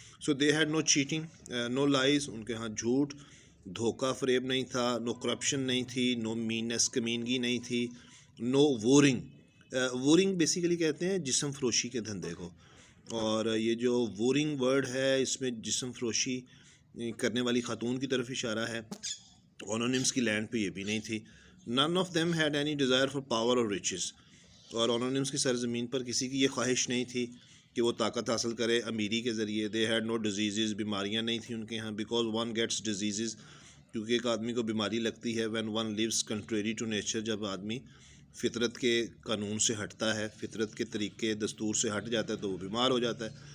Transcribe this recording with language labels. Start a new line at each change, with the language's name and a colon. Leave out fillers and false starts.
English: so they had no cheating, no lies,
Urdu: ان کے ہاں جھوٹ، دھوکہ فریب نہیں تھا،
English: no corruption
Urdu: نہیں تھی، نو مینس، کمینگی نہیں تھی،
English: No warring.
Urdu: وورنگ بیسیکلی کہتے ہیں جسم فروشی کے دھندے کو، اور یہ جو وورنگ ورڈ ہے اس میں جسم فروشی کرنے والی خاتون کی طرف اشارہ ہے. آنونیمس کی لینڈ پہ یہ بھی نہیں تھی.
English: none of them had any desire for power or riches.
Urdu: اور آنونیمس کی سرزمین پر کسی کی یہ خواہش نہیں تھی کہ وہ طاقت حاصل کرے امیری کے ذریعے.
English: they had no diseases,
Urdu: بیماریاں نہیں تھیں ان کے ہاں.
English: because one gets diseases,
Urdu: کیونکہ ایک آدمی کو بیماری لگتی ہے
English: when one lives contrary to nature,
Urdu: جب آدمی فطرت کے قانون سے ہٹتا ہے, فطرت کے طریقے دستور سے ہٹ جاتا ہے تو وہ بیمار ہو جاتا ہے.